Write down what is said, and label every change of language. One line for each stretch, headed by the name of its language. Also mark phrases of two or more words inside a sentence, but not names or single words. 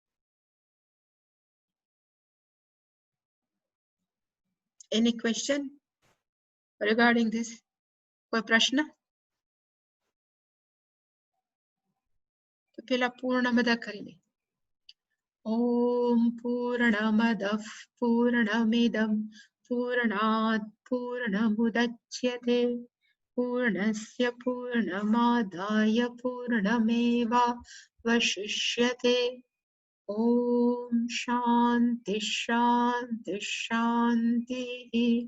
English: Any question regarding this?
Gujarati: કોઈ પ્રશ્ન? તો પેલા પૂર્ણ બધા કરી લે.
Sanskrit: ॐ पूर्णमदः पूर्णमिदं पूर्णात् पूर्णमुदच्यते पूर्णस्य पूर्णमादाय पूर्णमेवावशिष्यते। ॐ शान्ति शान्ति शान्तिः।